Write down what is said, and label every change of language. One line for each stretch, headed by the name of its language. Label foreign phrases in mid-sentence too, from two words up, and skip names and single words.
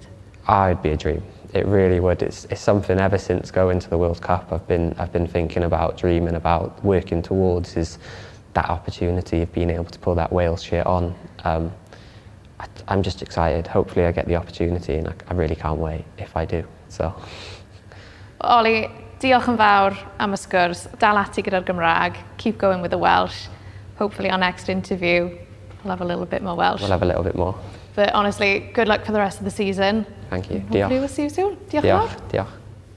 English: It'd be a dream. It really would. It's something ever since going to the World Cup I've been thinking about, dreaming about, working towards, is that opportunity of being able to pull that Wales shirt on. I'm just excited. Hopefully I get the opportunity, and I really can't wait if I do. So.
Welsh: Ollie, diolch yn fawr am y sgwrs. Dal ati gyda'r Gymraeg.
English: Keep going with the Welsh. Hopefully our next interview we'll have a little bit more Welsh. We'll have a little bit more. But honestly, good luck for the rest of the season. Thank you. Hopefully we'll see you soon.
Welsh: Diolch yn fawr. Diolch.